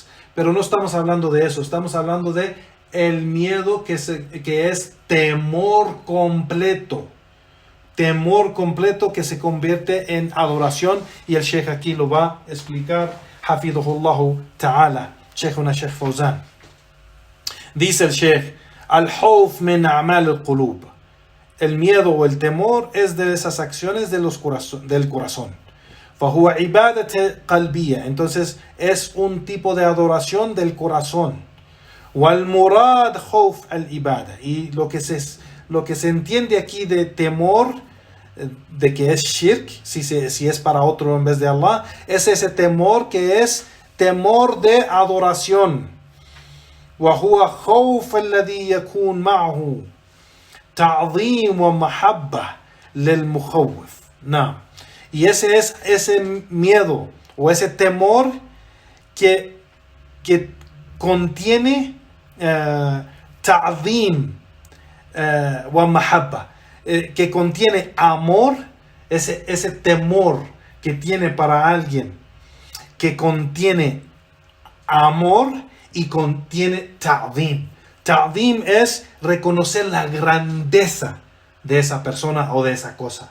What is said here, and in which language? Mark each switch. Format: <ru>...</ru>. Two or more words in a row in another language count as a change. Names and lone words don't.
<es>Pero no estamos hablando de eso, estamos hablando de el miedo que es temor completo. Temor completo que se convierte en adoración, y el Sheikh aquí lo va a explicar,</es> <ar>حفظه الله تعالى، شيخنا الشيخ فوزان.</ar> <es>Dice el Sheikh:</es> <ar>الخوف من أعمال القلوب.</ar> <es>El miedo o el temor es de esas acciones del corazón.</es> <ar>فهو عبادة قلبية.</ar> <es>Entonces es un tipo de adoración del corazón.</es> <ar>والمراد خوف العبادة.</ar> <es>Y lo que se entiende aquí de temor, de que es shirk, si es para otro en vez de Allah, es ese temor que es temor de adoración.</es> <ar>وهو خوف الذي يكون معه تعظيم ومحبة للمخوف.</ar> <es>No. Y ese es ese miedo o ese temor que contiene</es> <ar>تعظيم ومحبة,</ar> <es>que contiene amor, ese temor que tiene para alguien, que contiene amor y contiene ta'zim. Ta'zim es reconocer la grandeza de esa persona o de esa cosa.</es>